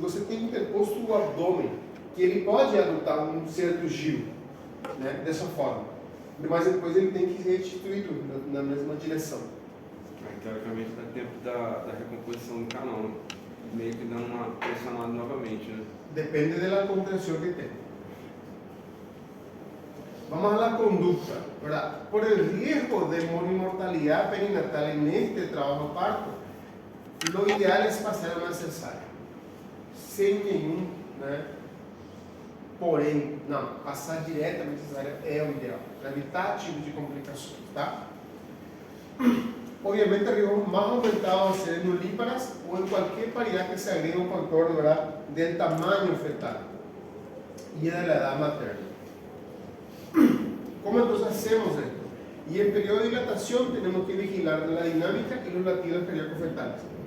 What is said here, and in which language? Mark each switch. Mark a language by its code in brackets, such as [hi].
[pt] E você tem interposto o abdômen, que ele pode adotar um certo giro, né, dessa forma. Mas depois ele tem que ser restituído na mesma direção. Aí, teoricamente, dá tempo da recomposição do canal, né? Meio que dando uma pressionada novamente, né? Depende da contenção que tem. [es] Vamos a la conducta, ¿verdad? Por el riesgo de mortalidad perinatal en este trabajo parto, lo ideal es pasar una cesárea, [pt] sem nenhum, né? Porém, não, passar diretamente a cesárea é o ideal, para evitar tipo de complicações, tá? [es] Obviamente, el riesgo más aumentado va a ser en nulíparas o en cualquier paridad que se agregue un factor, ¿verdad?, del tamaño fetal y de la edad materna. ¿Cómo entonces hacemos esto? Y en periodo de dilatación tenemos que vigilar la dinámica y los latidos cardíaco-fetales.